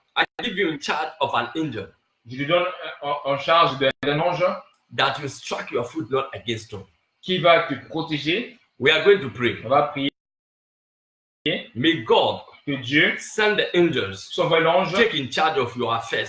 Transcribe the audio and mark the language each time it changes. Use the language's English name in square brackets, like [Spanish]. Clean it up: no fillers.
[English] I give you in charge of an angel. [French] Je lui donne en charge d'un ange [English] that will strike your foot not against stone. [French] Qui va te protéger. [English] We are going to pray. [French] On va prier. [English] May God, [French] que Dieu, [English] send the angels, [French] s'envoie l'ange, [English] take in charge of your affairs.